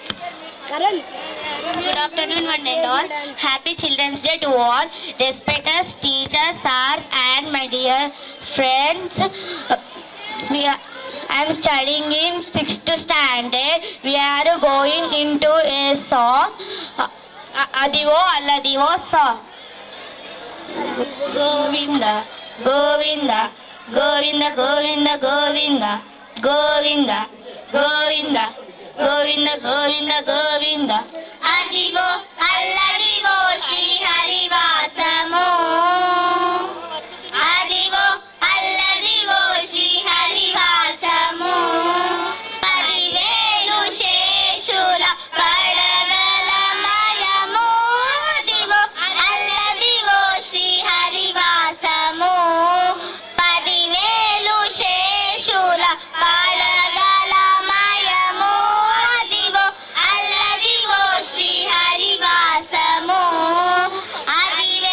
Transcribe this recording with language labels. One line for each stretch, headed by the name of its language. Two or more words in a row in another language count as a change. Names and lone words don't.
English: Good afternoon, one and all. Happy Children's Day to all. Respected teachers, sirs, and my dear friends. I am studying in 6th standard. We are going into a song. Adivo Alladivo song. Govinda, Govinda, Govinda, Govinda, Govinda, Govinda, Govinda, Govinda, Govinda, Govinda.
Telugu: అదివో అల్లదివో శ్రీ హరివాసము అదివో అల్లదివో శ్రీ హరివాసము 10,000 శేషుల పడగలమయము అదివో అల్లదివో శ్రీ హరివాసము 10,000 శేషుల పడగలమయము అదివో అల్లదివో శ్రీ హరివాసము అది